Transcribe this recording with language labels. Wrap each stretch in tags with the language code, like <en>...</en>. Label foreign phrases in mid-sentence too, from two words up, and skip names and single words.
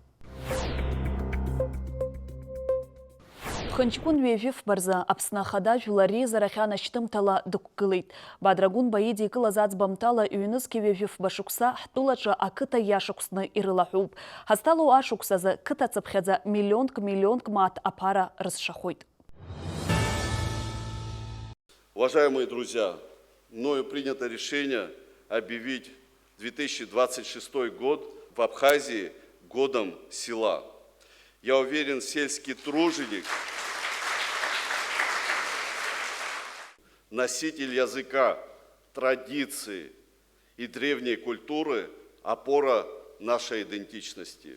<ab>Хынҷкәын ҩажәифбарзы Аԥсны Ахада Жәлар Реизарахь анашьҭымҭала дықәгылеит. Бадрагун баидикылаз аӡбамтала ҩнызқьи ҩажәифба шықәса ҳтәылаҿы ақыҭа иашықәсны ирылаҳәуп. Ҳазҭалоу ашықәсазы қыҭацыԥхьаӡа миллионк мааҭ аԥара рызшахоит.</ab> <ru>Уважаемые друзья, мною принято решение объявить 2026 год в Абхазии годом села. Я уверен, сельский труженик, носитель языка, традиции и древней культуры – опора нашей идентичности.</ru>